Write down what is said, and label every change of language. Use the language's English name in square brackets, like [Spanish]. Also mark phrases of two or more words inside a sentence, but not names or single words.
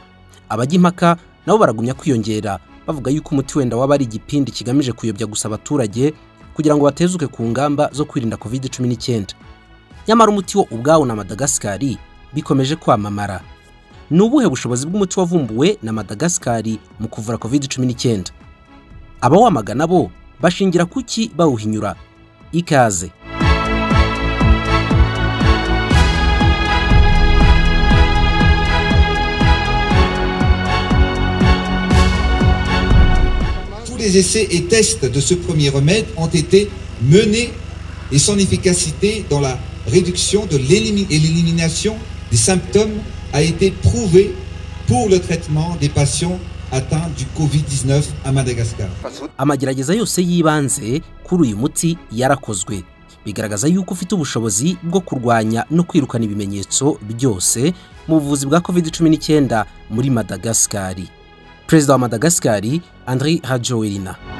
[Kinyarwanda] Abajya impaka nabo baragumya kwiyongera bavuga yuko umuti wenda waba ari igipindi kigamije kuyobya gusa abaturage kugira ngo batezuke ku ngamba zo kwirinda COVID-19. Nyamara umuti wo ubwawo na Madagascar bikomeje kwamamara. Ni ubuhe bushobozi bw'umuti wavumbuwe na Madagascar mu kuvura COVID-19? Abawamagana bo bashingira kuki bawuhinyura? Ikaze. [French] Les essais et tests de ce premier remède ont été menés et son efficacité dans la réduction de l'élimination des symptômes a été prouvée pour le traitement des patients atteints du COVID-19 à Madagascar. [Kinyarwanda] Amagerageza yose yibanze kuri uyu muti yarakozwe. Bigaragaza yuko ufite ubushobozi bwo kurwanya no kwirukana ibimenyetso byose mu buvuzi bwa COVID-19 muri Madagascar. Perezida wa Madagascar Andry Rajoelina.